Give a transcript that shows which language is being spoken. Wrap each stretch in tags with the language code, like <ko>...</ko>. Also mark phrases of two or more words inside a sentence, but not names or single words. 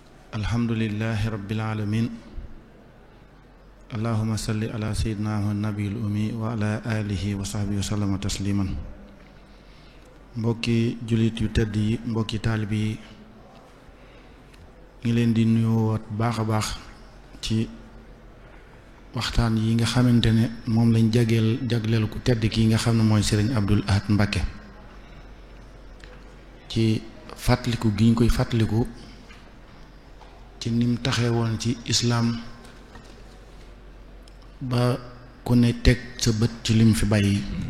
<ar>الحمد لله رب العالمين اللهم صل على سيدنا والنبي الأمي وعلى آله وصحبه وسلم تسليما.</ar> <wo>mbokki jullit yu tedd yi, mbokki taalib yi, ngi leen di nuyuwaat baax a baax ci waxtaan yi nga xamante ne moom lañ jagleel ku tedd ki nga xam ne mooy Serigne Abdoul Ahad Mbacké, ci fàttaliku gi ñu koy fàttaliku ci nim taxee woon ci islaam ba ku ne teg sa bët ci lim fi bàyyi.</wo>